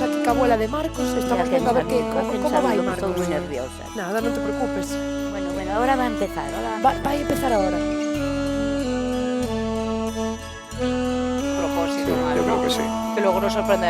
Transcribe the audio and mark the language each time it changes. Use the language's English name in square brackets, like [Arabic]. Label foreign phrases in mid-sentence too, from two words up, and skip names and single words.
[Galician] a abuela de Marcos, estamos vendo a ver como vai Marcos. Estou moi nerviosa. Nada, non te preocupes. [Spanish] Bueno, ahora va a empezar. [Galician] Vai empezar ahora. [Spanish] Propósito, Yo Marco. creo que sí. Que luego nos sorprenderá.